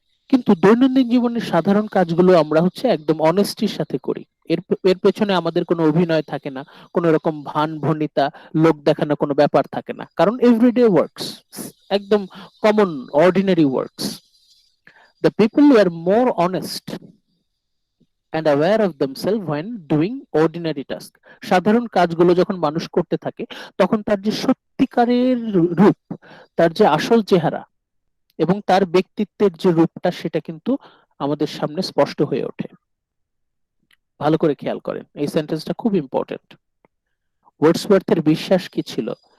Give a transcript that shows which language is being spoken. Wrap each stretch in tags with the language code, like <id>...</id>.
<bn>কিন্তু দৈনন্দিন জীবনের সাধারণ কাজগুলো আমরা হচ্ছে একদম অনেস্টির সাথে করি। এর এর পেছনে আমাদের কোনো অভিনয় থাকে না, কোনো রকম ভান ভনিতা, লোক দেখানো কোনো ব্যাপার থাকে না, কারণ</bn> <en>everyday works,</en> <bn>একদম</bn> <en>Common ordinary works. The people are more honest and aware of themselves when doing ordinary task।</en> <bn>সাধারণ কাজগুলো যখন মানুষ করতে থাকে তখন তার যে সত্যিকারের রূপ, তার যে আসল চেহারা এবং তার ব্যক্তিত্বের যে রূপটা, সেটা কিন্তু আমাদের সামনে স্পষ্ট হয়ে ওঠে। ভালো করে খেয়াল করেন, এই সেন্টেন্সটা খুব ইম্পর্টেন্ট। ওয়ার্ডসওয়ার্থের বিশ্বাস কি ছিল?</bn>